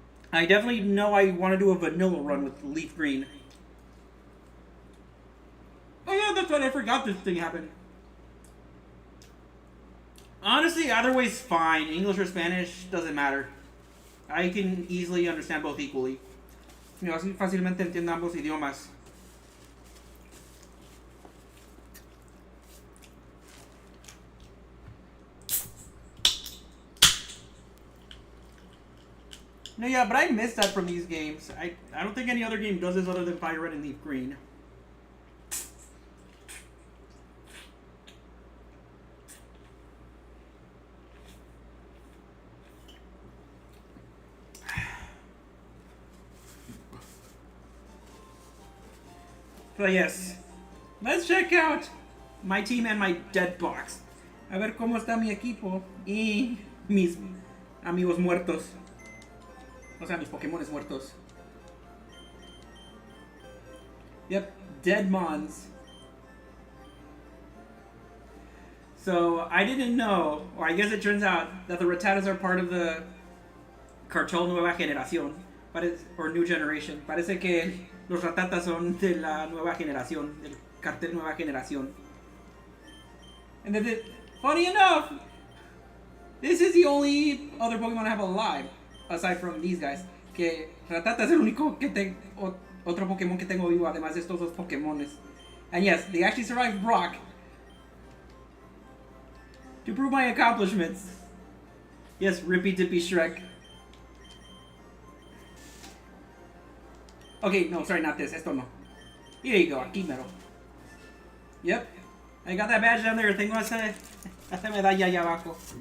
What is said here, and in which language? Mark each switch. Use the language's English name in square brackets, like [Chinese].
[English] I definitely know I want to do a vanilla run with Leaf Green. Oh yeah, that's right, I forgot this thing happened. Honestly, either way's fine. English or Spanish, doesn't matter. I can easily understand both equally. [Spanish] Yo así fácilmente entiendo ambos idiomas. [English] No, yeah, but I missed that from these games. I don't think any other game does this other than FireRed and Leaf Green. But yes, let's check out my team and my dead box. [Spanish] A ver cómo está mi equipo y mis amigos muertos. O sea, mis Pokémones muertos. [English] Yep, dead mons. So, I didn't know, or I guess it turns out, that the Rattatas are part of the cartel Nueva Generación. Or New Generation. [Spanish] Parece que los Rattatas son de la Nueva Generación, del cartel Nueva Generación. [English] And then, funny enough, this is the only other Pokemon I have alive. Aside from these guys, [Spanish] que Rattata es el único que tengo, otro Pokémon que tengo vivo, además de estos dos Pokémones. [English] And yes, they actually survived Brock. To prove my accomplishments. Yes, Rippy Dippy Shrek. Okay, no, sorry, not this. [Spanish] Esto no. [English] Here you go, [Spanish] aquí mero. [English] Yep, I got that badge down there. [Spanish] Tengo esa medalla allá abajo.